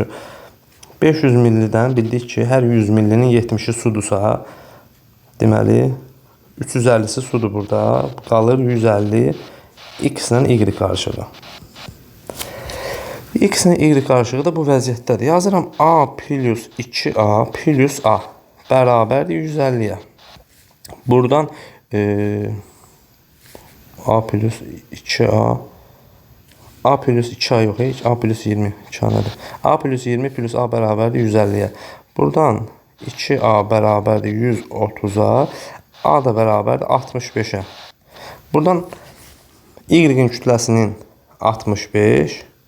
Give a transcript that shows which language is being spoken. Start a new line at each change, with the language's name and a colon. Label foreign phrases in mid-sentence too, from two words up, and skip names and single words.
Azerbaijani: 500 millidən bildik ki, hər 100 millinin 70'i sudursa, deməli, 350'si sudur burada, qalır 150 x ilə y qarışığı. X ilə y qarışığı da bu vəziyyətdədir. Yazıram A plus 2A plus A bərabərdir 150'yə. Buradan A plus 2A. A plus 2A yox, heç. A plus 20. 2A nədir? A plus 20 plus A bərabərdir 150-yə. Buradan 2A bərabərdir 130-a. A da bərabərdir 65-ə. Buradan Y-in kütləsinin 65.